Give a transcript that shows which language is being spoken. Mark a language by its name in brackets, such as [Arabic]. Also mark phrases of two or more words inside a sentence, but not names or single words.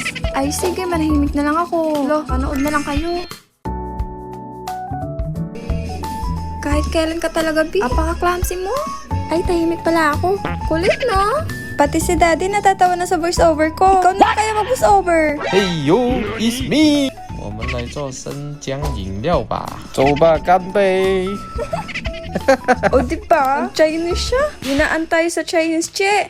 [Filipino] Ay, sige, manahimik na lang ako. Lo, panood na lang kayo. Kahit kailan ka talaga, B. Apaka-clumsy mo. Ay, tahimik pala ako. Kulit, no? Pati si Daddy natatawa na sa voice-over ko. Ikaw na kaya mag-voice-over. [English] 嘿呦 ，It's me， [Chinese] 我们来做生姜饮料吧。走吧，干杯！ [Filipino] O, diba? Chinese siya. Ginaan tayo sa Chinese, che.